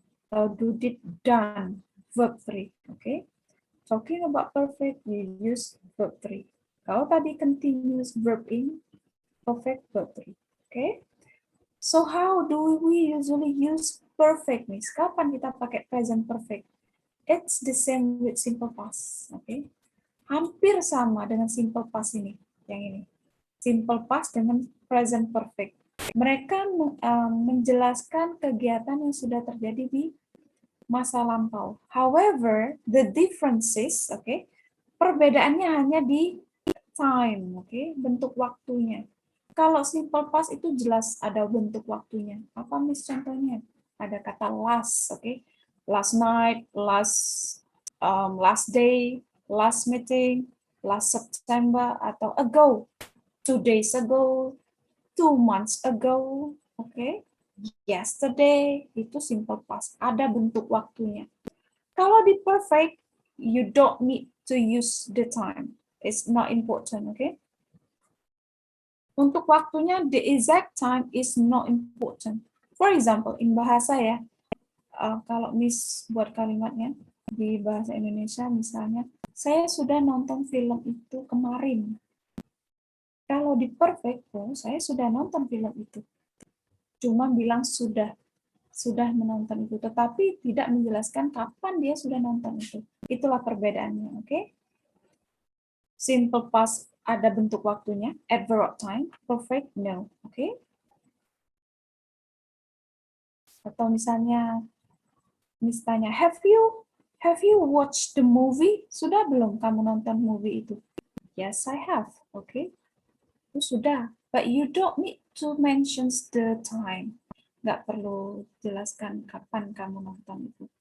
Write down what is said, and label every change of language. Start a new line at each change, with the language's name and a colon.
English: Atau do, did, done, verb 3, okay. Talking about perfect, you use verb 3.
Indonesian: Kalau tadi
English: continuous verb in perfect verb 3. Okay? So how do we usually use perfect, Miss?
Indonesian: Kapan kita pakai
English: present perfect? It's the same with simple past. Okay?
Indonesian: Hampir sama dengan simple past ini. Yang ini. Simple past dengan present perfect. Mereka menjelaskan kegiatan yang sudah terjadi di masa lampau.
English: However, the differences, okay,
Indonesian: perbedaannya hanya di
English: time, okay,
Indonesian: bentuk waktunya. Kalau simple past itu jelas ada bentuk waktunya. Apa Miss contohnya? Ada kata last, okay,
English: last night, last day, last meeting, last September,
Indonesian: atau ago,
English: 2 days ago, 2 months ago,
Indonesian: okay. Yesterday, itu simple past, ada bentuk waktunya. Kalau di
English: perfect, you don't need to use the time. It's not important, okay?
Indonesian: Untuk waktunya,
English: the exact time is not important. For example,
Indonesian: in bahasa ya, kalau Miss buat kalimatnya, di bahasa Indonesia misalnya, saya sudah nonton film itu kemarin. Kalau di perfect, saya sudah nonton film itu. Cuma bilang sudah menonton itu, tetapi tidak menjelaskan kapan dia sudah nonton itu. Itulah perbedaannya, oke? Simple past ada bentuk waktunya, adverb time,
English: perfect no,
Indonesian: oke? Atau misalnya
English: have you watched the movie?
Indonesian: Sudah belum kamu nonton movie itu?
English: Yes, I have, oke?
Indonesian: Itu sudah,
English: but you don't need to mention the time.
Indonesian: Nggak perlu jelaskan kapan kamu nonton itu.